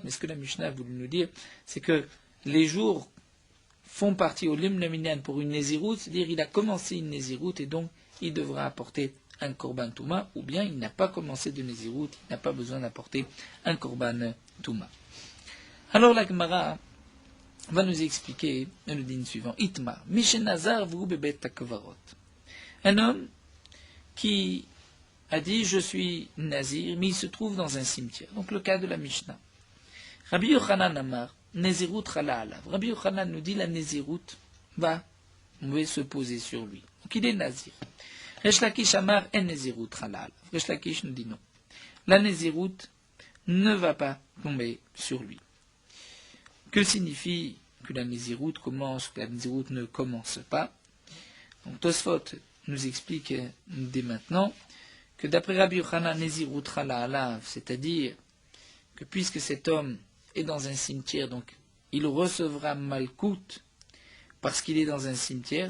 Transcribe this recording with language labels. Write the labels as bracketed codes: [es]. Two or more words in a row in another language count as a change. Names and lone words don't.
[fr] Mais ce que la Mishnah a voulu nous dire, c'est que les jours font partie au limnaminyan pour une nézirut, c'est-à-dire il a commencé une nézirut et donc il devra apporter un [he] קרבן טומאה, [fr] ou bien il n'a pas commencé de nézirut, il n'a pas besoin d'apporter un [he] קרבן טומאה. [fr] Alors la Gemara va nous expliquer le din suivant. [he] איתמר, מי שנזר והוא בבית הקברות. [fr] Un homme qui a dit je suis nazir, mais il se trouve dans un cimetière. Donc le cas de la Mishnah. [he] רבי יוחנן אמר, נזירות חלה עליו. [fr] Rabbi Yochanan nous dit la Nezirut va se poser sur lui. Donc il est nazir. [he] ריש לקיש אמר אין נזירות חלה עליו. [fr] Resh Lakish nous dit non. La Nezirut ne va pas tomber sur lui. Que signifie que la Nézirut commence, que la Nézirut ne commence pas? Donc Tosfot nous explique dès maintenant que d'après Rabbi Yochanan, [he] נזירות חלה עליו, [fr] c'est-à-dire que puisque cet homme est dans un cimetière, donc il recevra malkout parce qu'il est dans un cimetière.